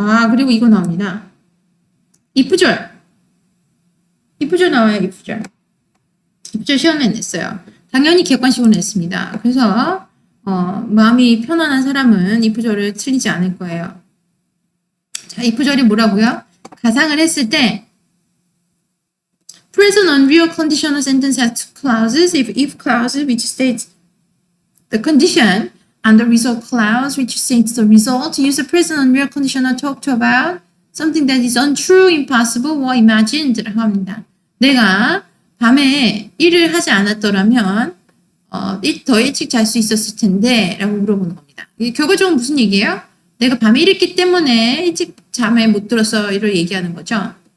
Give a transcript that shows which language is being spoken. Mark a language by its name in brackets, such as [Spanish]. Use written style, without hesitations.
[Korean] 그리고 이거 나옵니다. if절. if절 나와요, if절. if절 시험에 냈어요. 당연히 객관식으로 냈습니다. 그래서 마음이 편안한 사람은 if절을 틀리지 않을 거예요. 자, if절이 뭐라고요? 가상을 했을 때 [English] present unreal conditional sentence has two clauses. If clause which states the condition and the result clause which states the result, use the present unreal conditional talk to about something that is untrue, impossible, or imagined [Korean] 라고 합니다. 내가 밤에 일을 하지 않았더라면 더 일찍 잘 수 있었을 텐데 라고 물어보는 겁니다. 이게 결과적으로 무슨 얘기예요? 내가 밤에 일했기 때문에 일찍 잠에 못 들어서 이를 얘기하는 거죠.